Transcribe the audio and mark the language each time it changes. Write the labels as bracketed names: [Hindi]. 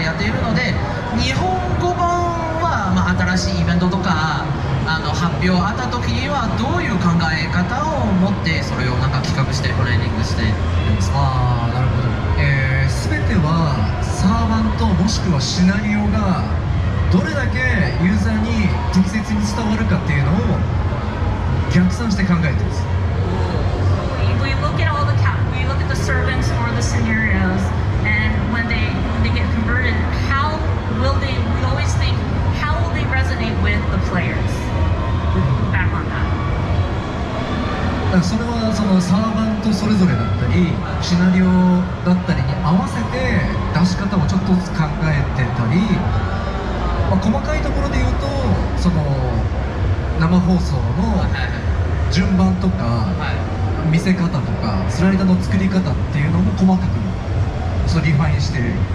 [Japanese] やっているので、日本語版は、新しいイベントとか発表あった時にはどういう考え方を持ってそれを企画してプレーニングしてるんですか？ああ、なるほど。全てはサーバントもしくはシナリオがどれだけユーザーに適切に伝わるかっていうのを逆算して考えてます。 [English] We look at the servants or the scenarios, and when they get converted, we always think, how will they resonate with the players? Back on that. [Japanese] それはそのサーバントそれぞれだったりシナリオだったりに合わせて出し方をちょっとずつ考えてたり、細かいところで言うとその生放送の順番とか見せ方とかスライダーの作り方っていうのも細かくリファインしている。